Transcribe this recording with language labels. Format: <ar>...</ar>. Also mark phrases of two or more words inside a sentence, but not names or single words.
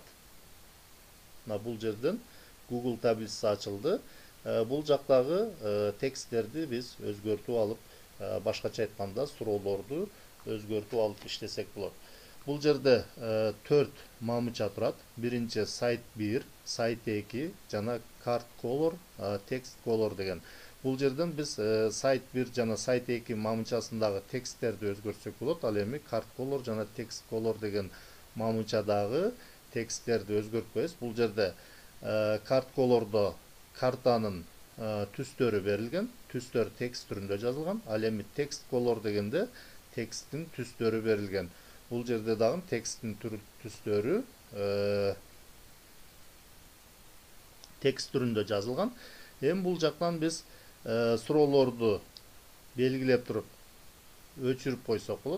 <ky>Бул жерден Google таблица ачылды. Бул жактагы тексттерди биз өзгөртүп алып, башкача айтканда суроолорду өзгөртүп алып иштесек болот. Бул жерде 4 мамыча турат. Биринчи сайт 1, сайт 2 жана</ky> <en>card color, text color</en> <ky>деген. Бул жерден биз сайт 1 жана сайт 2 мамычасындагы тексттерди өзгөртсөк болот. Ал эми</ky> <en>card color</en> <ky>жана</ky> <en>text color</en> <ky>деген мамычадагы тексттерди өзгөртпөйбүз. Бул жерде</ky> <en>card color'до</en> <ky>картанын түстөрү берилген, түстөр текст түрүндө жазылган. Ал эми</ky> <en>text color</en> <ky>дегенде тексттин түстөрү берилген. Бул жерде дагы тексттин түстөрү текст түрүндө жазылган. Эми бул жактан биз суроолорду белгилеп туруп өчүрүп койсок болот.</ky>